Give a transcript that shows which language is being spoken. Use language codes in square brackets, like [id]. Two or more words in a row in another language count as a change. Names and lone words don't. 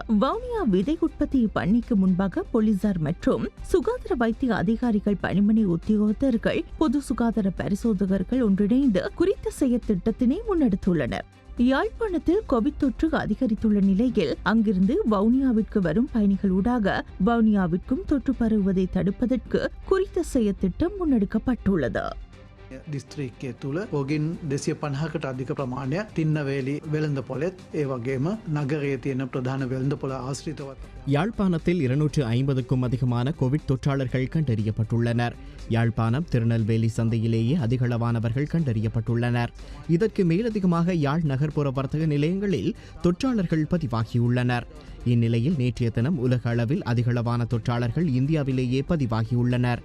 [ta] வவுனியா விதை உற்பத்தி பண்ணைக்கு முன்பாக போலீசார் மற்றும் சுகாதார வைத்திய அதிகாரிகள், பணிமனை உத்தியோகத்தர்கள், பொது சுகாதார பரிசோதகர்கள் ஒன்றிணைந்து குறித்த செயற் திட்டத்தினை முன்னெடுத்துள்ளனர். யாழ்ப்பாணத்தில் கோவிட் தொற்று அதிகரித்துள்ள நிலையில் அங்கிருந்து வவுனியாவிற்கு வரும் பயணிகளூடாக வவுனியாவிற்கும் தொற்று பரவுவதை தடுப்பதற்கு குறித்த செயற் திட்டம் முன்னெடுக்கப்பட்டுள்ளது. [si] දිස්ත්‍රික්කය තුළ ඔගින් 250කට අධික ප්‍රමාණයක් තින්නවේලි වෙළඳ පොලෙත් ඒ වගේම නගරයේ තියෙන ප්‍රධාන වෙළඳ පොළ ආශ්‍රිතවත් [ta] யாழ்ப்பாணத்தில் 250க்கும் அதிகமான கோவிட் தொற்றாளர்கள் கண்டறியப்பட்டுள்ளனர். யாழ்ப்பாணம் திருநெல்வேலி சந்தையிலேயே அதிகளவானவர்கள் கண்டறியப்பட்டுள்ளனர். இதற்கு மேலதிகமாக யாழ் நகர்ப்புற வர்த்தக நிலையங்களில் தொற்றாளர்கள் பதிவாகியுள்ளனர். இந்நிலையில் நேற்றைய தினம் உலக அளவில் அதிகளவான தொற்றாளர்கள் இந்தியாவிலேயே பதிவாகியுள்ளனர்.